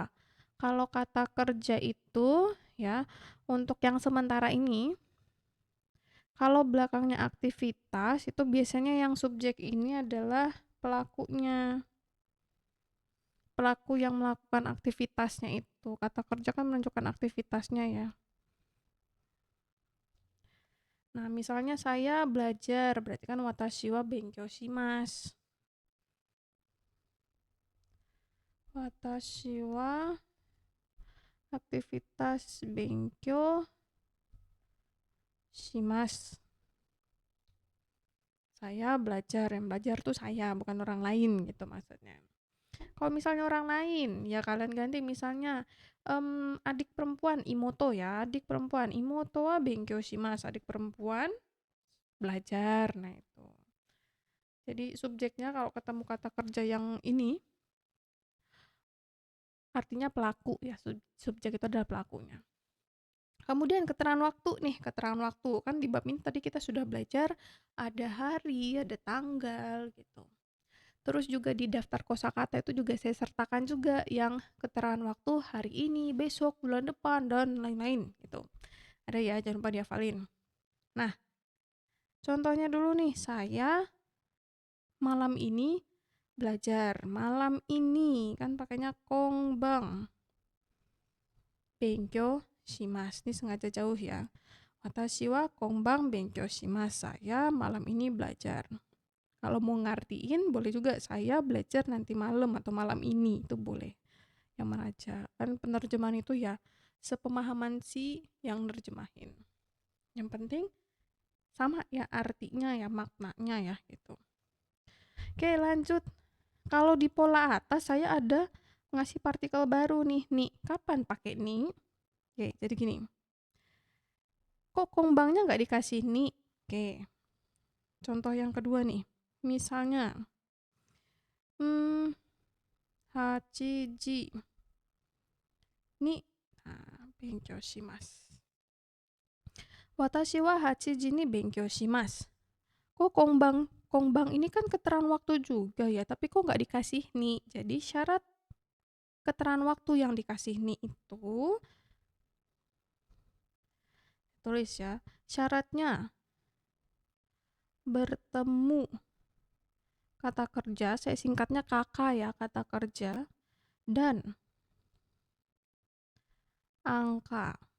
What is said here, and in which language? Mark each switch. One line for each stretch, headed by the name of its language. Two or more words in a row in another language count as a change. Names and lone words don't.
Indonesian: Kalau kata kerja itu ya, untuk yang sementara ini, kalau belakangnya aktivitas itu biasanya yang subjek ini adalah pelakunya. Pelaku yang melakukan aktivitasnya itu. Kata kerja kan menunjukkan aktivitasnya ya. Nah, misalnya saya belajar, berarti kan
Japanese: 私は勉強します. Watashi wa aktivitas benkyou shimasu.
Indonesian: Saya belajar, yang belajar tuh saya, bukan orang lain gitu maksudnya. Kalau misalnya orang lain, ya kalian ganti misalnya adik perempuan imoto ya, adik perempuan
Japanese: 妹は勉強します,
Indonesian: adik perempuan belajar. Nah itu. Jadi subjeknya kalau ketemu kata kerja yang ini artinya pelaku ya, subjek itu adalah pelakunya. Kemudian keterangan waktu nih, keterangan waktu. Kan di bab ini tadi kita sudah belajar ada hari, ada tanggal gitu. Terus juga di daftar kosakata itu juga saya sertakan juga yang keterangan waktu hari ini, besok, bulan depan, dan lain-lain gitu. Ada ya, jangan lupa dihafalin. Nah, contohnya dulu nih, saya malam ini belajar. Malam ini kan pakainya kongbang.
Japanese: 勉強します.
Indonesian: Ini sengaja jauh ya.
Japanese: 私は今晩勉強します.
Indonesian: Saya malam ini belajar. Kalau mau ngartiin boleh juga saya belajar nanti malam atau malam ini, itu boleh. Yang mana aja. Kan penerjemahan itu ya sepemahaman si yang nerjemahin. Yang penting sama ya artinya ya, maknanya ya gitu. Oke, lanjut. Kalau di pola atas saya ada ngasih partikel baru nih. Nih, kapan pakai nih? Oke, jadi gini. Kok kongbangnya nggak dikasih nih? Oke. Contoh yang kedua nih. Misalnya,
Japanese: 八時に勉強します. 私は八時に勉強します.
Indonesian: Kok kongbang ini kan keterangan waktu juga ya, tapi kok nggak dikasih nih. Jadi syarat keterangan waktu yang dikasih nih itu tulis ya. Syaratnya bertemu kata kerja, saya singkatnya kakak ya, kata kerja, dan angka.